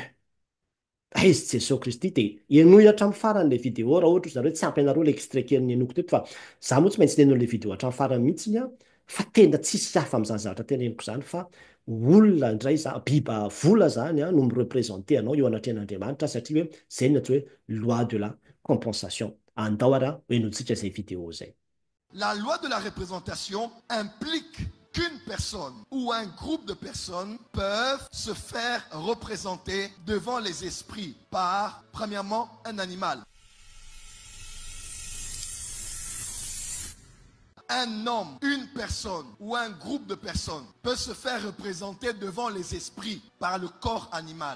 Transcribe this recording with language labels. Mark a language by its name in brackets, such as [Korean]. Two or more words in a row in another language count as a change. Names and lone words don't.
[Malagasy] Aizy Jesosy Kristy dia enoy hatramin'ny faran'ilay vidéo raha ohatra zareo tsy ampianareo ilay extrait kely enoko teto fa za moa tsy maintsy nenao ilay vidéo hatramin'ny farany mihitsiny fa tena tsisy hafa amin'izany zavatra tena eniko zany fa olona indray biba vola zany no mireprésenter anao eo anatrehan'Andriamanitra satria hoe zay ny atao hoe [French] loi de la compensation. [Malagasy] Andao ara enontsika zay vidéo zay. [French] La loi de la représentation implique qu'une personne ou un groupe de personnes peuvent se faire représenter devant les esprits par, premièrement, un animal. Un homme, une personne ou un groupe de personnes peut se faire représenter devant les esprits par le corps animal.